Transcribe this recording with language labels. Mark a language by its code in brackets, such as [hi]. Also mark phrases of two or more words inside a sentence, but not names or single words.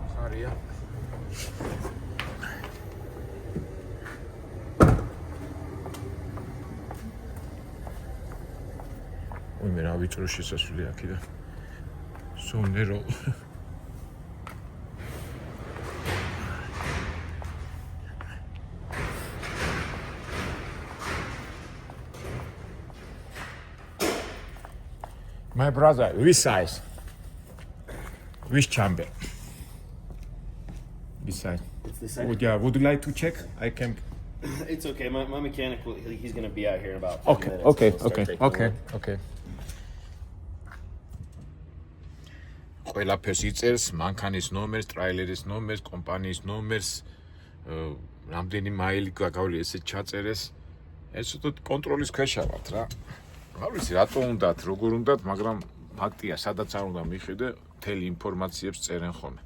[ka] არია. მე რა ვიწრო შესასვლელი აქედან. სონერო. [en] My brother, which size? Which chamber? This side. It's this side. Would you like to check? I can. It's okay. My mechanic he's gonna be out here in about 10 Okay, minutes. okay, We'll start okay, taking a okay, look. okay. [ka] ყველაფერს იწერს, მანქანის ნომერს, ტრაილერის ნომერს, კომპანიის ნომერს, რამდენი მაილი გაგავლი ესე ჩაწერეს. ეს უბრალოდ კონტროლის ქვეშა ვართ რა. არ ვიცი რატო უნდათ, როგორ უნდათ, მაგრამ ფაქტია, სადაც არ უნდა მიხედე, მთელი ინფორმაციებს წერენ ხოლმე.